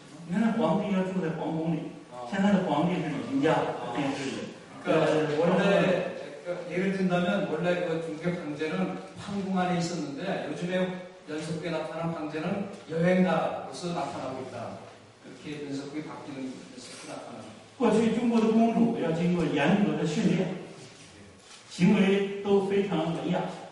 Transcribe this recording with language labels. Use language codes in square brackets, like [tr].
[zh] 原来皇帝要住在皇宫里，现在的皇帝是旅行家，电视里。 [ko] 원래 예를 든다면 원래 그 중국의 황제는 황궁 안에 있었는데 요즘에 연속국에 나타난 황제는 여행가로서 나타나고 있다. 그렇게 연속국이 바뀌는 연속국이 나타납니다. [zh] 过去中国的公主要经过严格的训练，行为都非常文雅。